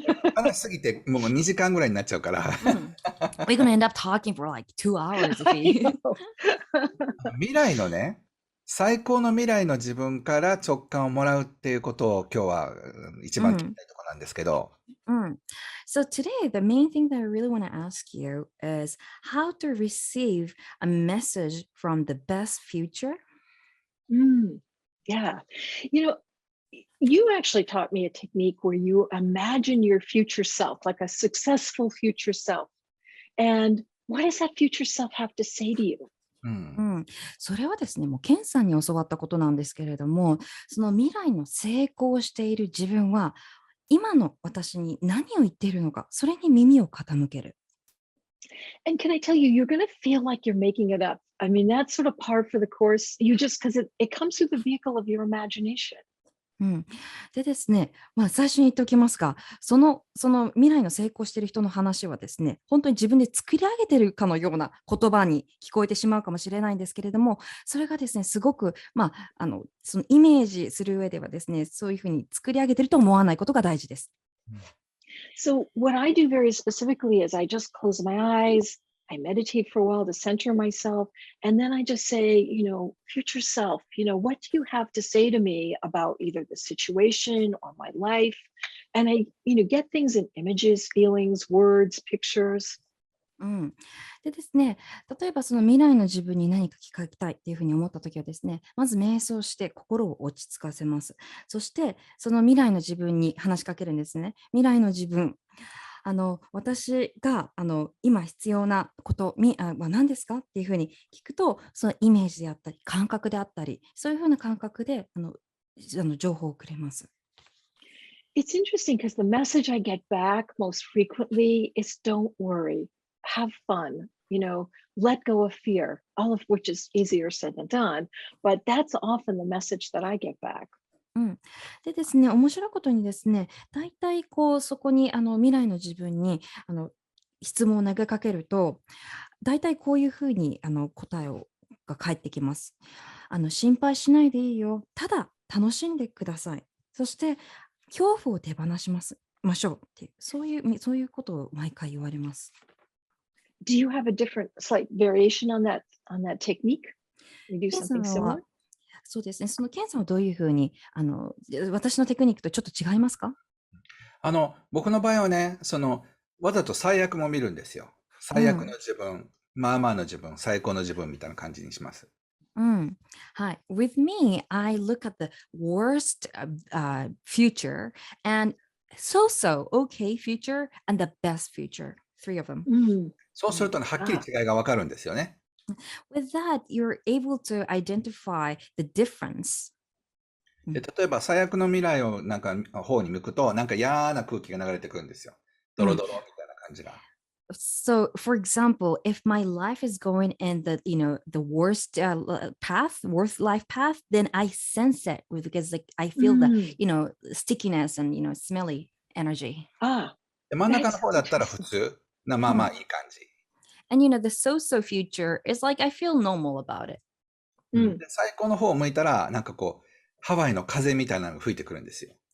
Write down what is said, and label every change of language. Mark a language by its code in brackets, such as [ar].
[ja] もう話しすぎて、もう2時間ぐらいになっちゃうから。 [en] We're gonna end up talking for like 2 hours if I we. know. [ja] 未来のね、最高の未来の自分から直感をもらうっていうことを今日は一番聞きたいところなんですけど、 [en] So today, the main thing that I really want to ask you is how to receive a message from the best future. Yeah. You know, you actually taught me a technique where you imagine your future self, like a successful future self. And what does that future self have to say to you? [ja] それはですね、もうケンさんに教わったことなんですけれども、その未来の成功している自分は、今の私に何を言っているのか、それに耳を傾ける。 [en] And can I tell you, you're going to feel like you're making it up. I mean, that's sort of par for the course. You just, because it comes through the vehicle of your imagination. [ja] でですね、最初に言っておきますが、その未来の成功している人の話はですね、本当に自分で作り上げているかのような言葉に聞こえてしまうかもしれないんですけれども、それがですね、すごく、そのイメージする上ではですね、そういうふうに作り上げていると思わないことが大事です。 [en] So, what I do very specifically is I just close my eyes, I meditate for a while to center myself, and then I just say, future self, what do you have to say to me about either the situation or my life? And I, get things in images, feelings, words, pictures. [ja] でですね、例えばその未来の自分に何か聞きたいっていうふうに思ったときはですね、まず瞑想して心を落ち着かせます。そしてその未来の自分に話しかけるんですね。未来の自分、私が今必要なことは何ですかっていうふうに聞くと、そのイメージであったり、感覚であったり、そういうふうな感覚で情報をくれます。 [en] It's interesting because the message I get back most frequently is don't worry, have fun, let go of fear, all of which is easier said than done. But that's often the message that I get back. [ja] でですね、面白いことにですね、大体そこに未来の自分に質問を投げかけると、大体こういうふうに答えが返ってきます。心配しないでいいよ。ただ楽しんでください。そして恐怖を手放しましょうっていう、そういうことを毎回言われます。 [en] Do you have a different slight variation on that technique? You do [ja] ケンさ [en] something [ja] ん [en] similar? [ja] は、そうですね、そのケンさんはどういうふうに私のテクニックとちょっと違いますか？僕の場合はね、わざと最悪も見るんですよ。最悪の自分、まあまあの自分、最高の自分みたいな感じにします。はい。 [en] With me, I look at the worst future and so okay future and the best future. 3 of them. [ja] そうするとね、はっきり違いがわかるんですよね。 [en] With that, you're able to identify the difference. [ja] で、例えば最悪の未来をなんか方に向くと、なんか嫌な空気が流れてくるんですよ。ドロドロみたいな感じが。 [en] So, for example, if my life is going in the worst life path, then I sense it because like I feel the stickiness and smelly energy. [ja] で、真ん中 [en] That's [ja] の方だったら普 [en] interesting. [ja] 通な、まあまあいい感じ。 [en] And the so-so future is like I feel normal about it. [ja] で、最高の方を向いたら、なんかこう、ハワイの風みたいなのが吹いてくるんですよ。